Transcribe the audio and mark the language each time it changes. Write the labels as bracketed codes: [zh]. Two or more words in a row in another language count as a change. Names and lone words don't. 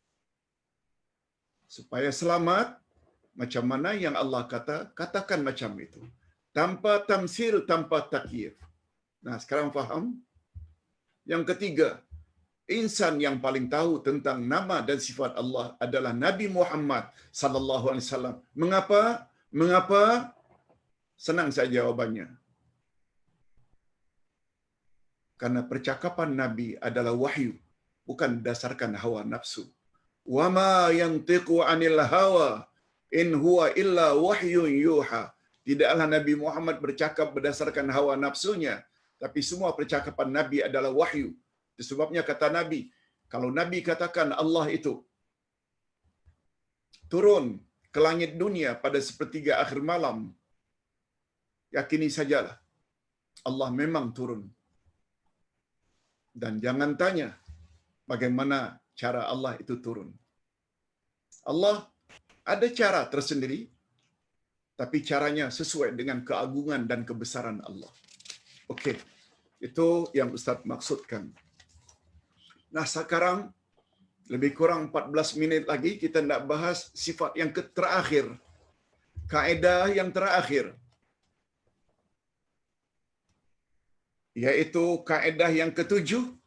[ms] Supaya selamat, macam mana yang Allah kata, katakan macam itu. Tanpa tamsil, tanpa takyif. Nah, sekarang faham? Yang ketiga, insan yang paling tahu tentang nama dan sifat Allah adalah Nabi Muhammad [ar] صلى الله عليه وسلم. [ms] Mengapa? Mengapa? [id] Senang saja jawabannya. Karena percakapan Nabi adalah wahyu, bukan berdasarkan hawa nafsu. [ar] وما ينطق عن الهوى إن هو إلا وحي يوحى. [ms] Tidaklah Nabi Muhammad bercakap berdasarkan hawa nafsunya, tapi semua percakapan Nabi adalah wahyu. Itu sebabnya kata Nabi, kalau Nabi katakan Allah itu turun ke langit dunia pada sepertiga akhir malam, yakini sajalah Allah memang turun. Dan jangan tanya bagaimana cara Allah itu turun. Allah ada cara tersendiri, tapi caranya sesuai dengan keagungan dan kebesaran Allah. Okey, itu yang Ustaz maksudkan. Nah, sekarang lebih kurang 14 minit lagi kita nak bahas sifat yang terakhir. Kaedah yang terakhir. [id] Yaitu kaedah yang ketujuh.